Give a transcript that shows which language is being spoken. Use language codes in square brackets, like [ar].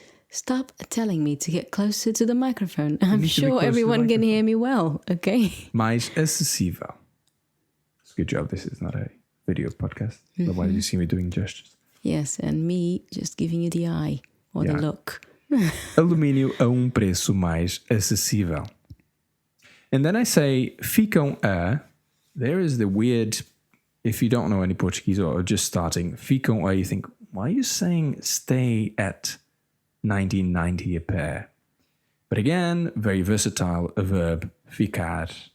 [en] Stop telling me to get closer to the microphone. I'm sure everyone can hear me well, okay? [pt] Mais acessível. [en] It's a good job this is not a video podcast. Otherwise you see me doing gestures. Yes, and me just giving you the eye or the look. [pt] Alumínio a preço mais acessível. [en] And then I say ficam a. There is the weird, if you don't know any Portuguese or just starting, ficam a, you think, why are you saying stay at 1990 a pair? But again, very versatile, a verb, ficar.